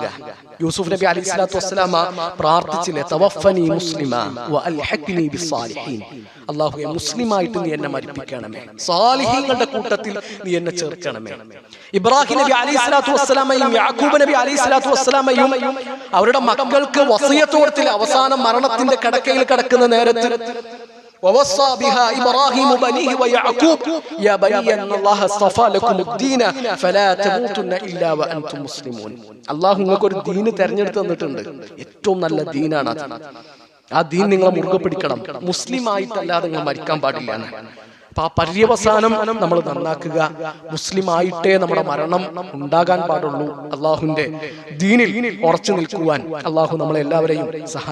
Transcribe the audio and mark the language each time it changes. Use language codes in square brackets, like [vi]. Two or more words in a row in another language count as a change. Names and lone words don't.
[ml] യൂസുഫ് നബി [ar] عليه الصلاة والسلام [ml] പ്രാർത്ഥിച്ചില്ലേ, [ar] توفني مسلما وألحقني بالصالحين. [ml] അല്ലാഹുവേ, മുസ്ലിമായിട്ട് നീ എന്നെ മരിപ്പിക്കണമേ, സാലിഹീങ്ങളുടെ കൂട്ടത്തിൽ നീ എന്നെ ചേർക്കണമേ. ഇബ്രാഹിം നബി [ar] عليه الصلاة [ml] വസ്സലാമയും യാക്കൂബ് നബി [ar] عليه الصلاة [ml] വസ്സലാമയും അവരുടെ മക്കൾക്ക് വസിയത്ത് കൊടുത്തില്ല. അവസാനം മരണത്തിന്റെ കിടക്കയിൽ കിടക്കുന്ന നേരത്ത് [ar] ووصى بها إبراهيم بنيه ويعقوب يا بني أن الله اصطفى لكم الدين فلا تموتن إلا وأنتم مسلمون. [ml] അല്ലാഹു നിങ്ങൾക്ക് ഒരു ദീൻ തിരഞ്ഞെടുത്ത് തന്നിട്ടുണ്ട്, ഏറ്റവും നല്ല ദീനാണ് അത്. ആ ദീൻ നിങ്ങൾ മുറുകെ പിടിക്കണം, മുസ്ലിം ആയിട്ടല്ലാതെ നിങ്ങൾ മരിക്കാൻ പാടില്ല. അപ്പൊ ആ പര്യവസാനം നമ്മൾ നന്നാക്കുക, മുസ്ലിം ആയിട്ടേ നമ്മുടെ മരണം ഉണ്ടാകാൻ പാടുള്ളൂ. അള്ളാഹുവിന്റെ ദീനിൽ ഉറച്ചു നിൽക്കുവാൻ അള്ളാഹു നമ്മളെല്ലാവരെയും സഹായിക്കട്ടെ.